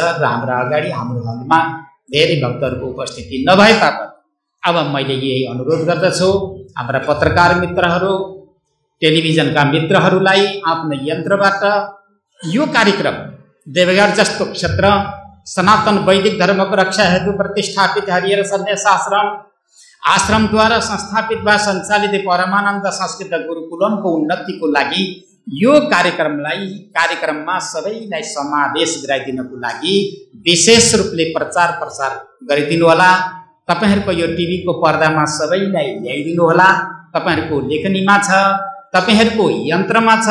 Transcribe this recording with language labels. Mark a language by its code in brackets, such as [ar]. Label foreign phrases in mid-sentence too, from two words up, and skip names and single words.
[ne] र हाम्रा अगाडि हाम्रो हलमा धेरै भक्तहरूको उपस्थिति नभए तापनि अब मैले यही अनुरोध गर्दछु हाम्रा पत्रकार मित्रहरू, टेलिभिजनका मित्रहरूलाई आफ्नो यन्त्रबाट यो कार्यक्रम देवगढ जस्तो क्षेत्र सनातन वैदिक धर्मको रक्षा हेतु प्रतिष्ठापित हरिहर सन्यास आश्रमद्वारा संस्थापित वा सञ्चालित परमानन्द संस्कृत गुरुकुलमको उन्नतिको लागि यो कार्यक्रममा सबैलाई समावेश गराइदिनको लागि विशेष रूपले प्रचार प्रसार गरिदिनु होला। तपाईहरुको यो टिभीको पर्दामा सबैलाई ल्याइदिनु होला। तपाईहरुको लेखनीमा छ, तपाईहरुको यन्त्रमा छ।